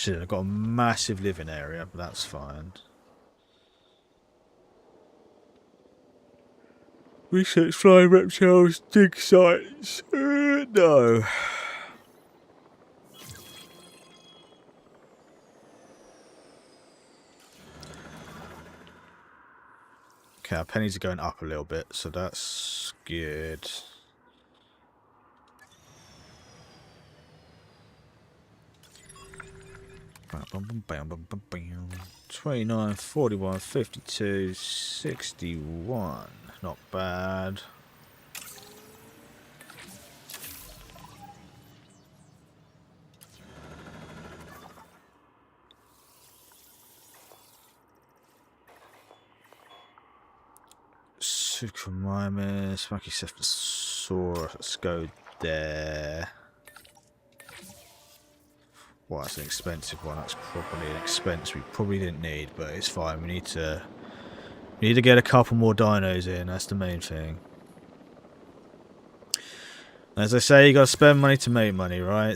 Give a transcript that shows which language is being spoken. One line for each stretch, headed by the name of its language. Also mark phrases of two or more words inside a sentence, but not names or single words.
English: They've got a massive living area, but that's fine. Research flying reptiles, dig sites. No. Okay, our pennies are going up a little bit, so that's good. Bam, bam, bam, bam, bam, bam. 29, 41, 52, 61. Not bad. Suchomimus, Pachycephalosaurus. Let's go there. Well, that's an expensive one. That's probably an expense we probably didn't need, but it's fine. We need to get a couple more dinos in. That's the main thing. As I say, you got to spend money to make money, right?